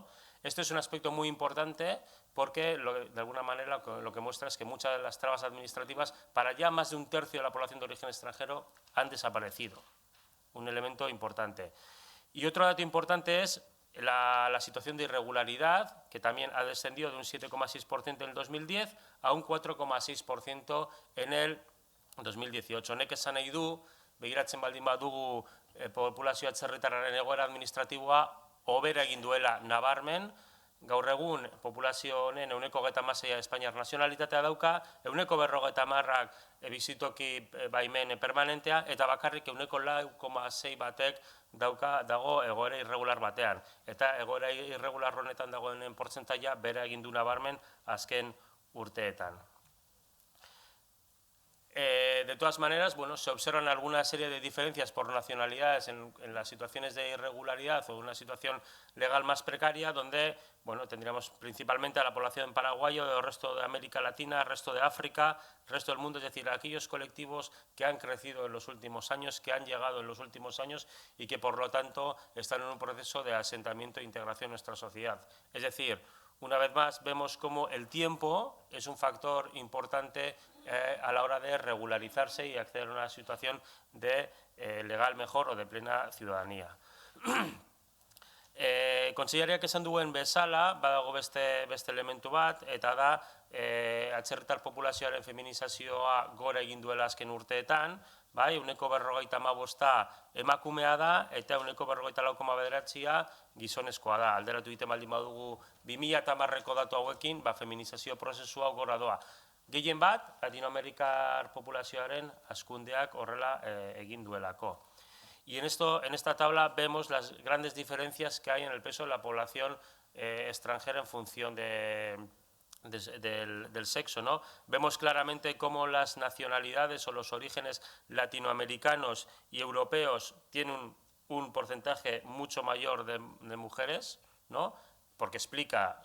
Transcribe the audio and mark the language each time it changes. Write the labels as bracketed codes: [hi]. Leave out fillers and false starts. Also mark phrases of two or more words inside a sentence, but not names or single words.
[es] Esto es un aspecto muy importante porque de alguna manera lo que muestra es que muchas de las trabas administrativas para ya más de un tercio de la población de origen extranjero han desaparecido. Un elemento importante. Y otro dato importante es la situación de irregularidad, que también ha descendido de un 7,6% en el 2010 a un 4,6% en el 2018. [eu] Honek esan nahi du, begiratzen baldin badugu populazio atzerritarraren egoera administratiboa hobera egin duela nabarmen. Gaur egun populazio honen 26% Espainiar nazionalitatea dauka, 40%ak bizitoki baimen permanentea, eta bakarrik 4,6 batek dago egoera irregular batean. Eta egoera irregular honetan dagoenen portzentaia bera egin du nabarmen azken urteetan. [es] De todas maneras, bueno, se observan alguna serie de diferencias por nacionalidades en las situaciones de irregularidad o una situación legal más precaria, donde, bueno, tendríamos principalmente a la población paraguaya, del resto de América Latina, el resto de África, el resto del mundo, es decir, aquellos colectivos que han crecido en los últimos años, que han llegado en los últimos años y que, por lo tanto, están en un proceso de asentamiento e integración en nuestra sociedad. Es decir, una vez más, vemos cómo el tiempo es un factor importante a la hora de regularizarse y acceder a una situación de legal mejor o de plena ciudadanía. [eu] Kontseilariak esan duen bezala, badago beste elementu bat, eta da atzerritar populazioaren feminizazioa gora egin duela azken urteetan, bai, 45% emakumea da, eta 44,9% gizonezkoa da. Alderatu egiten baldin badugu 2010ko datu hauekin, feminizazio prozesua gora doa. Gehien bat, Latinoamerikar populazioaren hazkundeak horrela egin duelako. [es] Y en esta tabla vemos las grandes diferencias que hay en el peso de la población extranjera en función del sexo, ¿no? Vemos claramente cómo las nacionalidades o los orígenes latinoamericanos y europeos tienen un porcentaje mucho mayor de mujeres, ¿no?, porque explica